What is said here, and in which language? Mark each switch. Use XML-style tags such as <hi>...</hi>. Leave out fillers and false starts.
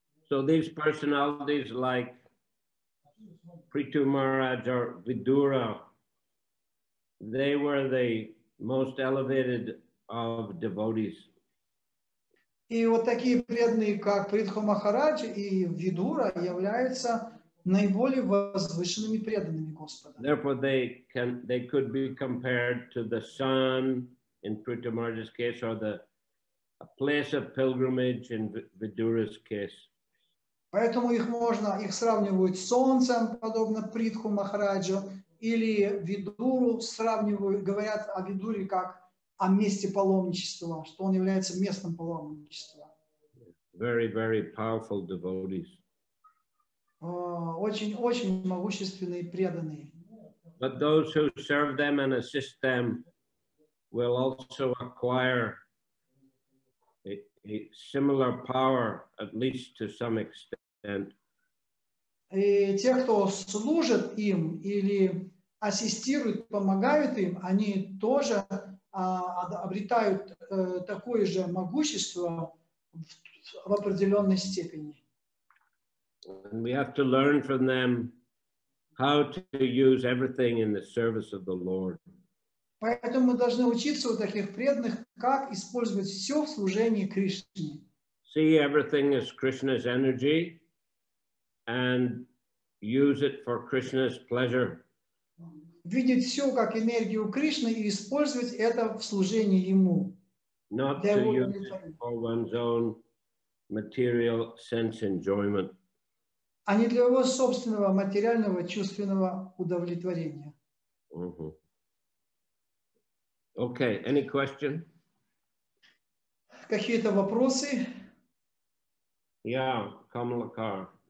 <en>So these personalities like Prithu Maharaj or Vidura, they were the most elevated of devotees.</en> <ru>И вот такие преданные, как Притху Махарадж и Видура, являются наиболее возвышенными преданными Господа.</ru> <en>Therefore, they could be compared to the sun in Prithu Maharaj's case, or a place of pilgrimage in Vidura's case.</en> <ru>Поэтому их сравнивают с солнцем, подобно Притху Махараджу, или Видуру сравнивают, говорят о Видуре как о месте паломничества, что он является местом паломничества.</ru> <en>Very, very powerful devotees.</en> <ru>Очень могущественные преданные.</ru> <en>But those who serve them and assist them will also acquire a similar power, at least to some extent.</en> <ru>И те, кто служит им или ассистирует, помогают им, они тоже обретают такое же могущество в определенной степени.</ru> <en>And we have to learn from them how to use everything in the service of the Lord.</en> <ru>Поэтому мы должны учиться у таких преданных, как использовать все в служении Кришне.</ru> <en>See everything as Krishna's energy and use it for Krishna's pleasure.</en> <ru>Видеть все как энергию Кришны и использовать это в служении Ему.</ru> <en>Not to use it for one's own material sense enjoyment.</en> <ru>А не для его собственного материального чувственного удовлетворения.</ru> <en>Okay, any question?</en> <ru>Какие-то вопросы?</ru> <en>Yeah, Kamalakar.</en>